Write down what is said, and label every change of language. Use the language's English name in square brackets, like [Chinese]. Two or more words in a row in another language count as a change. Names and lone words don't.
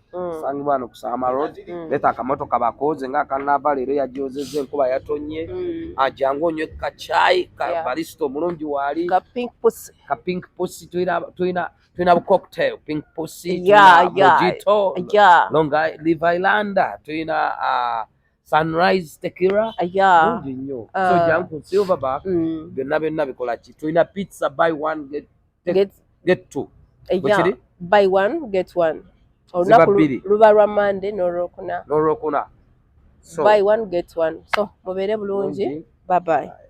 [Ganda] sangibwa wano ku Sama Road leeta akamotoka bakoze ng'akanava leero yajozezza enkuba yatonye ajangu onywe kacaayi ka barista omulungi waali ka pink pussy tulina bu cocktail pink pussy mojito Long Islander tulina Sunrise Tequila mungi nnyo so jangu ku Silverback byonna bikola ki tulina pizza [English] buy one get two buy one get one [Ganda] olunaku luba lwa Monday n'olwokuna n'olwokuna [English] buy one get one so [Ganda] mubeere bulungi [English] bye bye